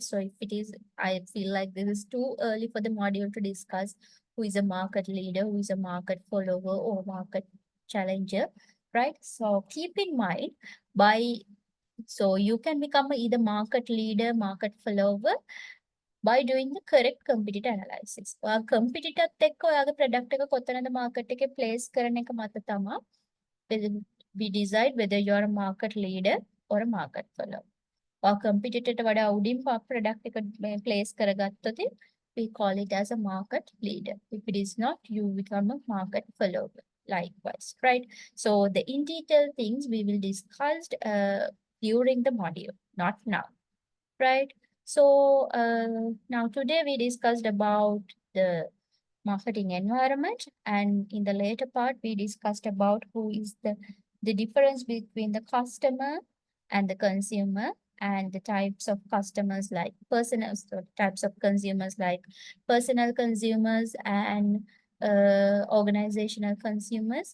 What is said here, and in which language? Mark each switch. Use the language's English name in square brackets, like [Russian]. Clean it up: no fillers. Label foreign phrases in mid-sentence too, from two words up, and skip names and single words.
[English] So if it is, I feel like this is too early for the module to discuss who is a market leader, who is a market follower or market challenger, right? So keep in mind so you can become either market leader, market follower by doing the correct competitor analysis. [Sinhala] Competitor එක්ක ඔයාගේ product එක කොතනද market එකේ place කරන එක මත තමයි [English] we decide whether you are a market leader or a market follower. [Sinhala] Competitor වඩා උඩින් product එක place කරගත්තොත් [English] we call it as a market leader. If it is not, you become a market follower. Likewise, right? So the in detail things we will discuss during the module, not now, right? So now today we discussed about the marketing environment, and in the later part we discussed about who is the difference between the customer and the consumer, and the types of customers like personal, so types of consumers like personal consumers and organizational consumers.